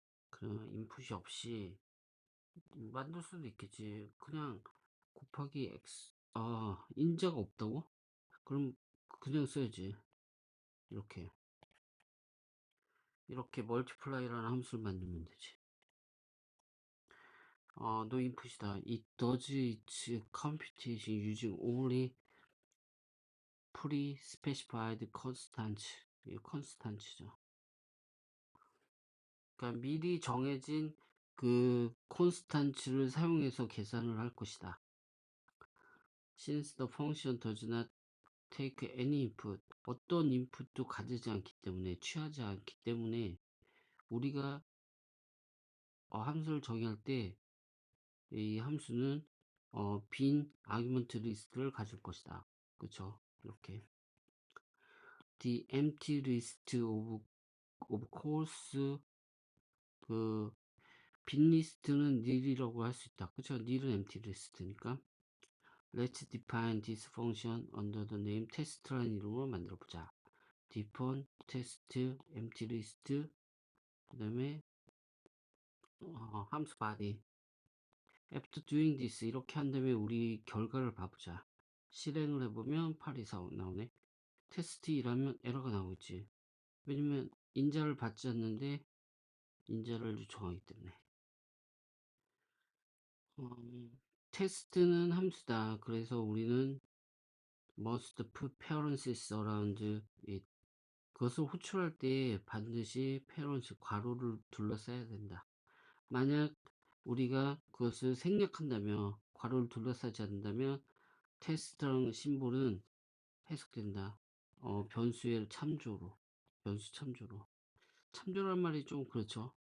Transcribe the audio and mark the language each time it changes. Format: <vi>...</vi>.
<ko>그러면 인풋이 없이 만들 수도 있겠지. 그냥 곱하기 x, 인자가 없다고? 그럼 그냥 써야지. 이렇게 멀티플라이라는 함수를 만들면 되지. no input이다.</ko> <en>It does its computation using only pre-specified constants.</en> <ko>이게 constants죠. 그러니까 미리 정해진 그 constants를 사용해서 계산을 할 것이다.</ko> <en>Since the function does not take any input,</en> <ko>어떤 인풋도 가지지 않기 때문에, 취하지 않기 때문에 우리가 함수를 정의할 때 이 함수는 빈 아규먼트 리스트를 가질 것이다. 그쵸? 이렇게</ko> <en>the empty list of course,</en> <ko>그 빈 리스트는 nil이라고 할 수 있다. 그쵸?</ko> <en>nil은 empty list니까 let's define this function under the name test라는</en> <ko>이름으로 만들어 보자. define test empty list, 그 다음에 함수 body.</ko> <en>After doing this,</en> <ko>이렇게 한 다음에 우리 결과를 봐보자. 실행을 해보면 8 이상 나오네. 테스트 2라면 에러가 나오겠지. 왜냐면 인자를 받지 않는데 인자를 요청하기 때문에. 테스트는 함수다. 그래서 우리는</ko> <en>must put parentheses around it.</en> <ko>그것을 호출할 때 반드시 parents 괄호를 둘러싸야 된다. 만약 우리가 그것을 생략한다면, 괄호를 둘러싸지 않는다면 테스트라는 심볼은 해석된다. 변수의 참조로, 변수 참조로. 참조란 말이 좀 그렇죠.</ko>